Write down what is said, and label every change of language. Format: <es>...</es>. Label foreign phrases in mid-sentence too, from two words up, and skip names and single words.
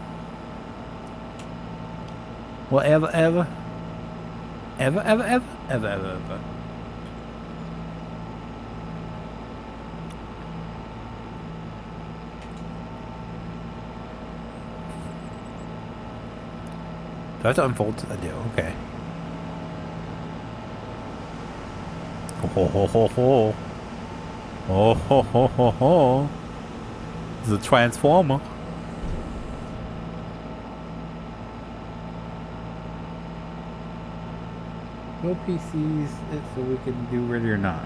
<en>Whatever, ever. Ever, ever, ever. Ever, ever, ever. Do I have to unfold? I do, okay. Ho ho ho ho. Oh ho ho ho ho. The Transformer. No PCs, so we can do ready or not.</en>